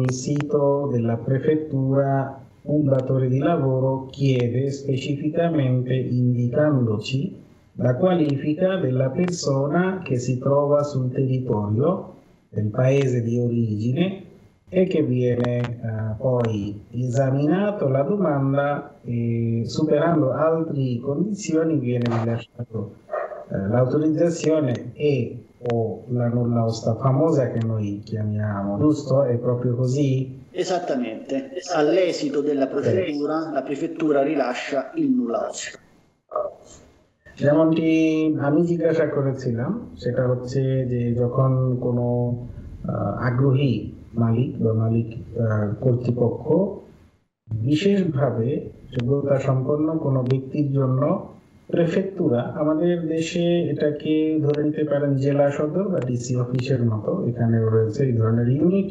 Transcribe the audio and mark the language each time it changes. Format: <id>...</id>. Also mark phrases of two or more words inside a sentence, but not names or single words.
<it>sito della prefettura, un datore di lavoro chiede specificamente indicandoci la qualifica della persona che si trova sul territorio del paese di origine e che viene poi esaminato la domanda e superando altre condizioni viene rilasciato l'autorizzazione e o la nulla osta famosa che noi chiamiamo, giusto? È proprio così? Esattamente, all'esito della prefettura la prefettura rilascia il nulla osta।</it> <bn>যেমনটি আমি জিজ্ঞাসা করেছিলাম সেটা হচ্ছে যে যখন কোনো আগ্রহী মালিক বা মালিক কর্তৃপক্ষ বিশেষভাবে যোগ্যতা সম্পন্ন কোনো ব্যক্তির জন্য প্রেফেক্টুরা, আমাদের দেশে এটাকে ধরে নিতে পারেন জেলা সদর বা ডিসি অফিসের মতো, এখানে রয়েছে এই ধরনের ইউনিট।</bn>